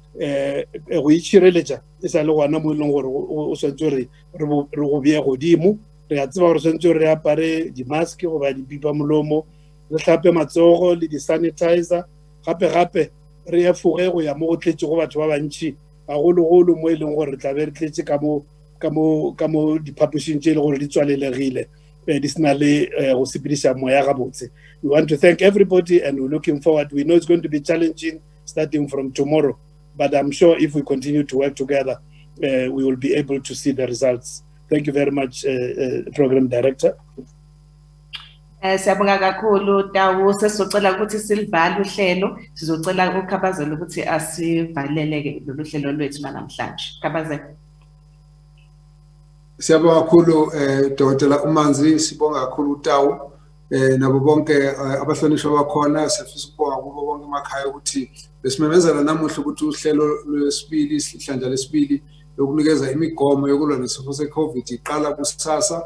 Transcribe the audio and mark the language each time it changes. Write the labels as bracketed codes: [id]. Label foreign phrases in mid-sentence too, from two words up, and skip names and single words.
[nso] go itšhireletša e sa le gona mo e leng gore o swantse re go beye godimo re a tseba gore swantse re apare dimaske goba dipipa molomo re hlape matsogo le di-sanitizer gape re efoge go ya mo go tletše go batho ba bantši gagologolo mo e leng gore re tla be re tletše ka mo diphapošing tše e le gore di tswalelegile di sena le go sepediša moya gabotse. [en] We want to thank everybody and we're looking forward. We know it's going to be challenging starting from tomorrow, but I'm sure if we continue to work together, we will be able to see the results. Thank you very much, Program Director. [zu] Siyabonga kakhulu Tawu, sesizocela ukuthi silivale uhlelo, sizocela uKhabazela ukuthi asivalele lolu hlelo lwethu namhlanje. Khabazela. Siyabonga kakhulu Dr. Mkhize, sibonga kakhulu Tawu nabo bonke abahlonishwa bakhona, sifisa ukubonga kubo bonke emakhaya ukuthi besimemezela namuhla ukuthi uhlelo lwesibili ihlandla lesibili lokunikeza imigomo yokulwa nesifo se-COVID iqala kusasa.